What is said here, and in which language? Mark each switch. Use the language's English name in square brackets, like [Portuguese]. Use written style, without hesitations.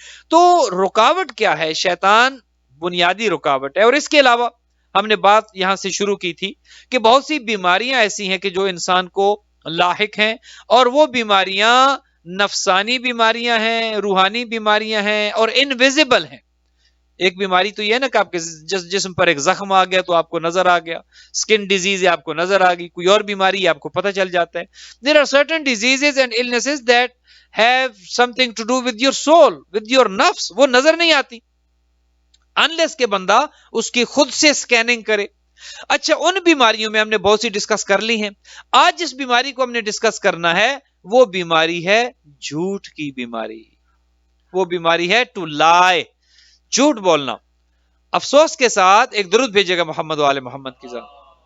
[Urdu] تو رکاوٹ کیا ہے؟ شیطان بنیادی رکاوٹ ہے. اور اس کے علاوہ ہم نے بات یہاں سے شروع کی تھی کہ بہت سی بیماریاں ایسی ہیں کہ جو انسان کو لاحق ہیں, اور وہ بیماریاں نفسانی بیماریاں ہیں, روحانی بیماریاں ہیں, اور انویزیبل ہیں. ایک بیماری تو یہ ہے نا کہ آپ کے جسم پر ایک زخم آ گیا تو آپ کو نظر آ گیا, سکن ڈیزیز ہے آپ کو نظر آ گئی, کوئی اور بیماری ہے آپ کو پتہ چل جاتا ہے. [English] There are certain diseases and illnesses that have something to do with your soul, with your nafs. [Urdu] وہ نظر نہیں آتی unless کہ بندہ اس کی خود سے سکیننگ کرے. اچھا, ان بیماریوں میں ہم نے بہت سی ڈسکس کر لی ہیں. آج جس بیماری کو ہم نے ڈسکس کرنا ہے وہ بیماری ہے جھوٹ کی بیماری. وہ بیماری ہے [English] to lie, [Urdu] جھوٹ بولنا. افسوس کے ساتھ ایک درود بھیجے گا محمد و آل محمد کی ذات.